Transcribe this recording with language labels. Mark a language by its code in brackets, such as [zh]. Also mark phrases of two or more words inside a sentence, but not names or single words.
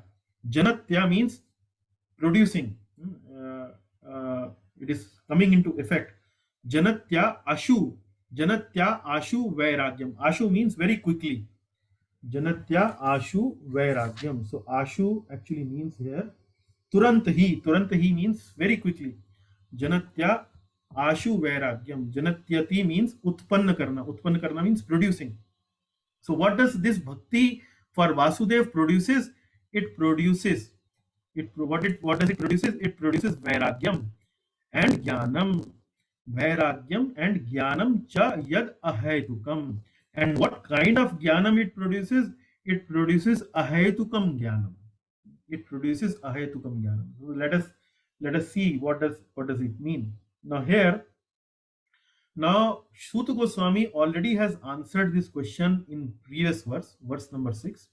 [en] Janatya means producing. It is coming into effect. [sa] Janatya Ashu. Janatya Ashu Vairagyam. [en] Ashu means very quickly. [sa] Janatya Ashu Vairagyam. [en] So Ashu actually means here [hi] Turant hi. Turant hi [en] means very quickly. [sa] Janatya Ashu Vairagyam. [en] Janatyati means [hi] Utpanna Karna. Utpanna Karna [en] means producing. So what does this bhakti for Vasudev produces? It produces what does it produces? It produces Vairagyam and Jnanam. [sa] Vairagyam and Jnanam cha yad ahaitukam. [en] And what kind of Jnanam it produces? It produces [sa] ahaitukam Jnanam. [en] It produces [sa] ahaitukam Jnanam. [en] So let us see what does it mean. Now Suta Goswami already has answered this question in previous verse number 6.